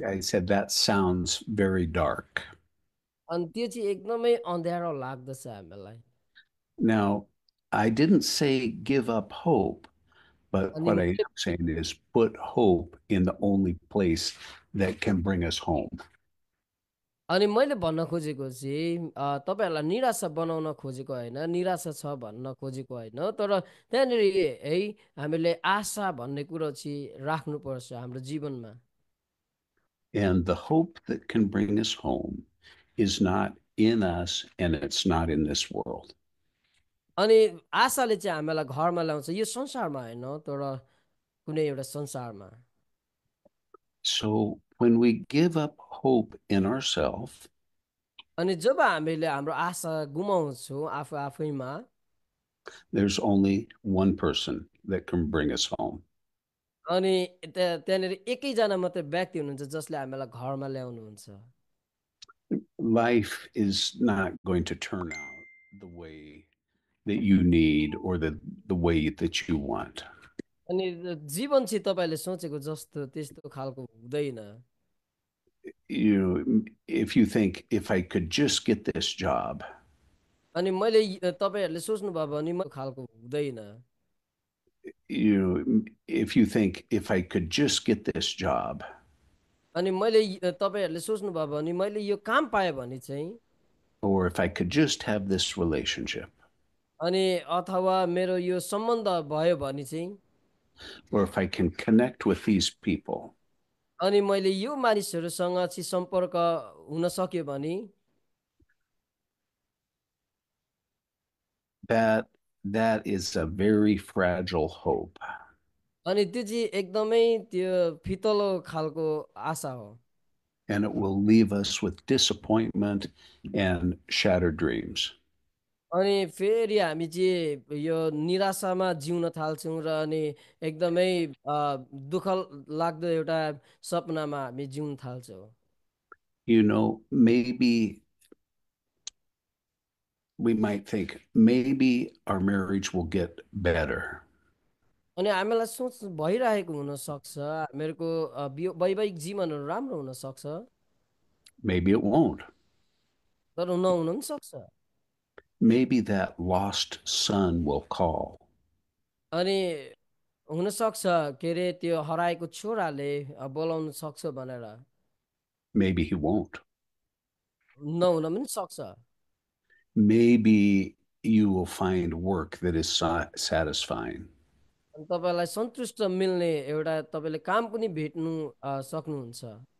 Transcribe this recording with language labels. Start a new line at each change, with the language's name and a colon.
English: I said that sounds very dark.
Nepali: अनि त्यो चाहिँ एकदमै अँध्यारो लाग्दछ हामीलाई।
English: Now, I didn't say give up hope, but
Nepali: अनि
English: what I am saying is put hope in the only place that can bring us home.
Nepali: अनि मैले भन्न खोजेको चाहिँ तपाईँहरूलाई निराशा बनाउन खोजेको होइन, निराशा छ भन्न खोजेको होइन, तर त्यहाँनिर है हामीले आशा भन्ने कुरो चाहिँ राख्नुपर्छ हाम्रो जीवनमा।
English: And the hope that can bring us home is not in us and it's not in this world.
Nepali: अनि आशाले चाहिँ हामीलाई घरमा ल्याउँछ, यो संसारमा होइन तर कुनै एउटा संसारमा।
English: So when we give up hope in ourselves,
Nepali: अनि जब हामीले हाम्रो आशा गुमाउँछौँ आफू आफैमा,
English: there's only one person that can bring us home.
Nepali: अनि त्यहाँनिर एकैजना मात्रै व्यक्ति हुनुहुन्छ जसले हामीलाई घरमा ल्याउनुहुन्छ।
English: Life is not going to turn out the way that you need or the way that you want.
Nepali: अनि जीवन चाहिँ तपाईँले सोचेको जस्तो त्यस्तो खालको हुँदैन।
English: You know, if you think, if I could just get this job,
Nepali: अनि मैले तपाईँहरूले सोच्नुभयो भने म खालको हुँदैन।
English: you know, if you think, if I could just get this job,
Nepali: अनि मैले तपाईँहरूले सोच्नुभयो भने मैले यो काम पाएँ भने चाहिँ,
English: or if I could just have this relationship,
Nepali: अनि अथवा मेरो यो सम्बन्ध भयो भने चाहिँ,
English: or if I can connect with these people,
Nepali: अनि मैले यो मानिसहरूसँग चाहिँ सम्पर्क हुन सक्यो भने,
English: that is a very fragile hope.
Nepali: अनि त्यो चाहिँ एकदमै त्यो फितलो खालको आशा हो।
English: And it will leave us with disappointment and shattered dreams.
Nepali: अनि फेरि हामी चाहिँ यो निराशामा जिउन थाल्छौँ र अनि एकदमै दुःख लाग्दो एउटा सपनामा हामी जिउन थाल्छौँ।
English: You know, maybe we might think maybe our marriage will get better.
Nepali: अनि हामीलाई सोच भइरहेको हुनसक्छ हामीहरूको वैवाहिक जीवनहरू राम्रो हुनसक्छ,
English: Maybe it won't.
Nepali: तर नहुन पनि सक्छ।
English: Maybe that lost son will call.
Nepali: अनि हुनसक्छ के अरे त्यो हराएको छोराले बोलाउन सक्छ भनेर,
English: Maybe he won't.
Nepali: नहुन पनि सक्छ।
English: Maybe you will find work that is satisfying.
Nepali: अनि तपाईँलाई सन्तुष्ट मिल्ने एउटा तपाईँले काम पनि भेट्नु सक्नुहुन्छ,